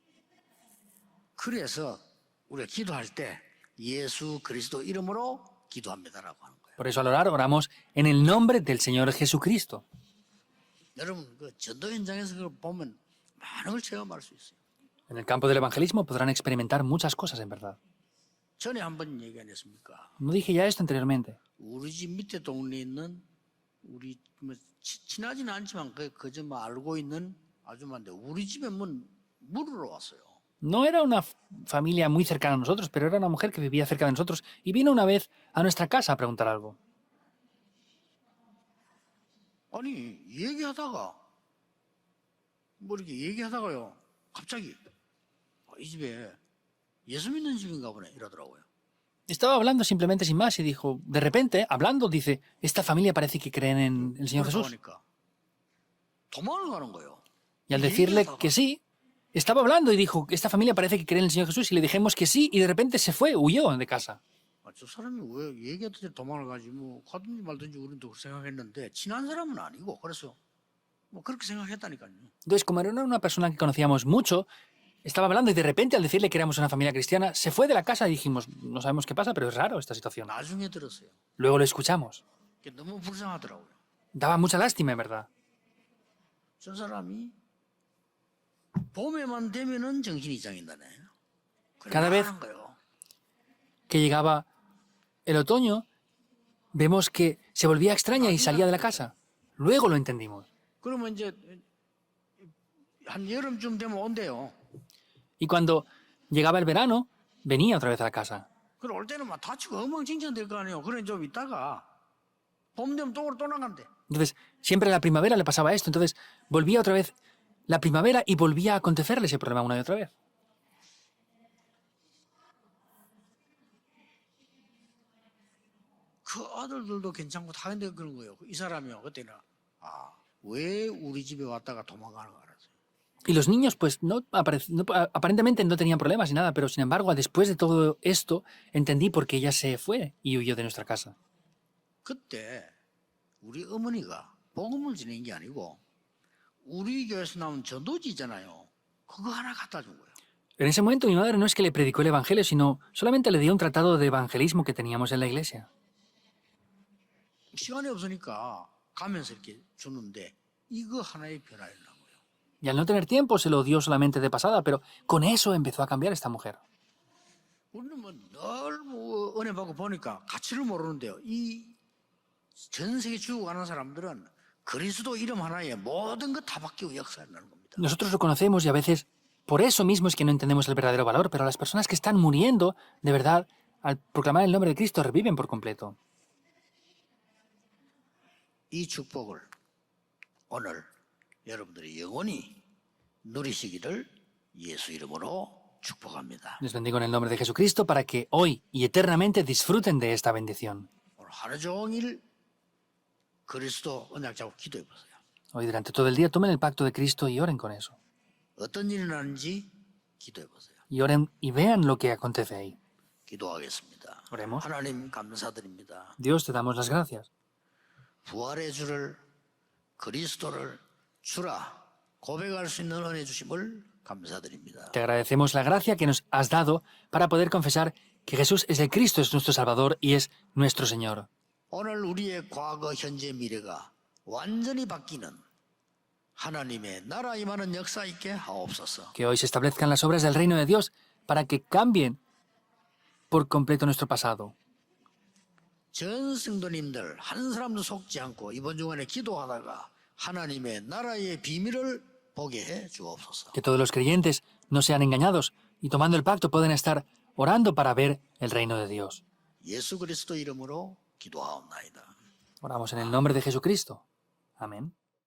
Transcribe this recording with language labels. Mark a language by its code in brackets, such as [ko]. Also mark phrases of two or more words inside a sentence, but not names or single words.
[ko] 그래서 우리가 기도할 때 예수 그리스도 이름으로 기도합니다라고 하는 거예요. [es] Por eso al orar, oramos en el nombre del Señor Jesucristo. [ko] 여러분 그 전도 현장에서 그걸 보면 많은 걸 체험할 수 있어요. [es] En el campo del evangelismo podrán experimentar muchas cosas en verdad. [ko] 전에 한번 얘기 안 했습니까? [es] No dije ya esto anteriormente. [ko] 우리 집 밑에 동네에 있는 우리 뭐 친하지는 않지만 그저 뭐 알고 있는 아줌마인데 우리 집에 물으러 왔어요. [es] No era una familia muy cercana a nosotros, pero era una mujer que vivía cerca de nosotros y vino una vez a nuestra casa a preguntar algo. [ko] 아니 얘기하다가 뭐 이렇게 얘기하다가요 갑자기 이 집에 예수 믿는 집인가 보네 이러더라고요. [es] Estaba hablando simplemente sin más y dijo, de repente, hablando, dice, esta familia parece que creen en el Señor Jesús. [ko] 그러니까 도망을 가는 거예요. [es] Y al decirle que sí, estaba hablando y dijo, esta familia parece que cree en el Señor Jesús y le dijimos que sí y de repente se fue, huyó de casa. [ko] 저 사람이 왜 얘기하듯이 도망을 가지 뭐 가든지 말든지 우리도 생각했는데 친한 사람은 아니고 그래서 뭐 그렇게 생각했다니까요. [es] Entonces, como era una persona que conocíamos mucho, estaba hablando y de repente al decirle que éramos una familia cristiana, se fue de la casa y dijimos, no sabemos qué pasa, pero es raro esta situación. [ko] 나중에 들었어요. [es] Luego lo escuchamos. [ko] 그게 너무 불쌍하더라고요. [es] Daba mucha lástima, en verdad. [ko] 저 사람이 봄에만 되면은 정신이 이상인다네. [es] Cada vez [ko] 하는 거예요. [es] que llegaba el otoño, vemos que se volvía extraña y salía de la casa. Luego lo entendimos. [ko] 그러면 이제 한 여름쯤 되면 온대요. [es] Y cuando llegaba el verano, venía otra vez a la casa. [ko] 그럼 올 때는 막 다치고 엉망진창 될 거 아니에요. 그래 좀 있다가 봄 되면 또 나간대. [es] Entonces, siempre en la primavera le pasaba esto. Entonces, volvía otra vez la primavera y volvía a acontecerle ese problema una y otra vez. [ko] 그 아들들도 괜찮고 다 했는데 그런 거예요. 이 사람이요. 그때는 왜 우리 집에 왔다가 도망가는 거 알았어요. [es] Y los niños, pues, aparentemente no tenían problemas ni nada, pero sin embargo, después de todo esto, entendí por qué ella se fue y huyó de nuestra casa. [ko] 그때 우리 어머니가 복음을 지낸 게 아니고 우리 교회에서 나온 전도지잖아요. 그거 하나 갖다 준 거예요. [es] En ese momento mi madre no es que le predicó el evangelio, sino solamente le dio un tratado de evangelismo que teníamos en la iglesia. [ko] 시간이 없으니까 가면서 이렇게 주는데 이거 하나의 변화였나 거예요. [es] Y al no tener tiempo se lo dio solamente de pasada, pero con eso empezó a cambiar esta mujer. [ko] 우리는 늘 은혜 받고 보니까 가치를 모르는데요. 이 전 세계 죽어가는 사람들은 그리스도 이름 하나에 모든 것 다 바뀌고 역사한다는 겁니다. [es] Nosotros lo conocemos y a veces por eso mismo es que no entendemos el verdadero valor, pero las personas que están muriendo, de verdad, al proclamar el nombre de Cristo, reviven por completo. [ko] 이 축복을 오늘 여러분들이 영원히 누리시기를 예수 이름으로 축복합니다. [es] Les bendigo en el nombre de Jesucristo para que hoy y eternamente disfruten de esta bendición. [ko] 오늘 하루 종일 그리스도 언약 잡고 기도해 보세요. [es] Hoy durante todo el día tomen el pacto de Cristo y oren con eso. [ko] 어떤 일이 나는지 기도해 보세요. [es] Y oren y vean lo que acontece ahí. [ko] 기도하겠습니다. [es] Oremos. [ko] 하나님 감사드립니다. [es] Dios, te damos las gracias. [ko] 부활의 주를 그리스도를 주라 고백할 수 있는 은혜 주심을 감사드립니다. [es] Te agradecemos la gracia que nos has dado para poder confesar que Jesús es el Cristo, es nuestro Salvador y es nuestro Señor. [ko] 오늘 우리의 과거, 현재, 미래가 완전히 바뀌는 하나님의 나라 임하는 역사 있게 하옵소서. [es] Que hoy se establezcan las obras del reino de Dios para que cambien por completo nuestro pasado. [ko] 전 성도님들 한 사람도 속지 않고 이번 주간에 기도하다가 하나님의 나라의 비밀을 보게 해 주옵소서. [es] Que todos los creyentes no sean engañados y tomando el pacto pueden estar orando para ver el reino de Dios. [ko] 예수 그리스도 이름으로 기도하옵나이다. [es] Oramos en el nombre de Jesucristo. Amén.